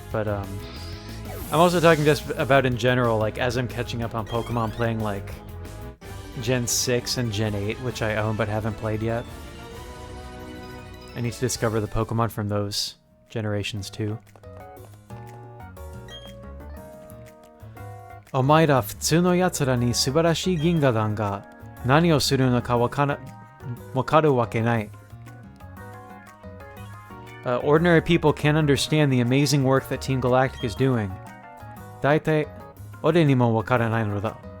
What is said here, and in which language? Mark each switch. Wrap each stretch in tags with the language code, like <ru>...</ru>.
<en>But I'm also talking just about in general, like as I'm catching up on Pokemon, playing like Gen 6 and Gen 8, which I own but haven't played yet. I need to discover the Pokemon from those generations too.</en> <ja>お前ら普通の奴らに素晴らしい銀河団が何をするのかわかるわけない。</ja> <en>Ordinary people can't understand the amazing work that Team Galactic is doing.</en> <ja>大体、俺にもわからないのだ。</ja>